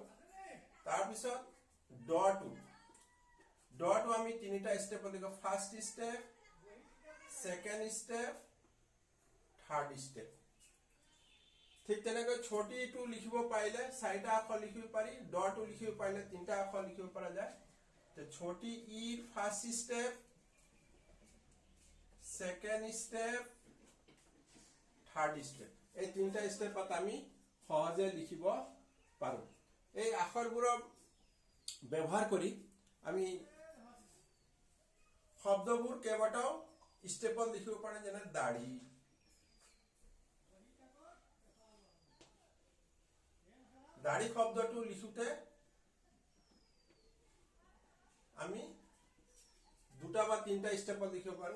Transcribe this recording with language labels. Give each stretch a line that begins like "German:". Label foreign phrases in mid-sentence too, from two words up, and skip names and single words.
Assamese: তাৰপিছত ডটো আমি 3টা স্টেপত লিখো।
English: first step, second step, third step.
Assamese: ঠিক তেনেকৈ ছোটিটো লিখিব পাৰিলে 4টা আখৰ লিখিব পাৰি। ডটো লিখিব পাৰিলে 3টা আখৰ লিখিব পৰা যায়। छोटी ई
English: first step, second step, third step,
Assamese: এই 3টা স্টেপত আমি সহজে লিখিব পাৰো। এই আখৰবোৰ ব্যৱহাৰ কৰি আমি শব্দবোৰ কেইবাটাও স্টেপত লিখিব পাৰো, যেনে দাঢ়ি, দাঢ়ি শব্দটো লিখোতে আমি 2টা বা 3টা স্টেপত লিখিব পাৰো।